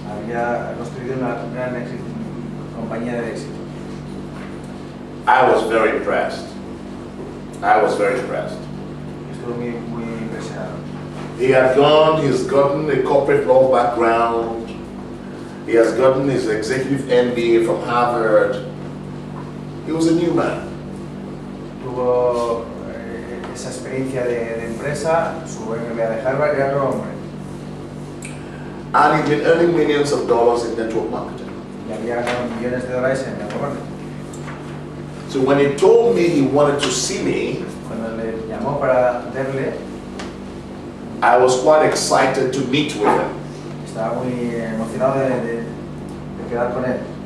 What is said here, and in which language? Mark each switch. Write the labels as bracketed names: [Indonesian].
[Spanish] Había construido una gran compañía de éxito. [English] I was very impressed. I was very impressed. [Spanish] Estuve muy impresionado. [English] He's gotten a corporate law background. He has gotten his executive MBA from Harvard. He was a new man. [Spanish] Tuvo esa experiencia de empresa, su MBA de Harvard, era otro hombre. [English] And he'd been earning millions of dollars in network marketing. [Spanish] Y había ganado millones de dólares en network marketing. [English] So when he told me he wanted to see me, [Spanish] Cuando le llamó para verle, [English] I was quite excited to meet with him. [Spanish] estaba muy emocionado de quedar con él.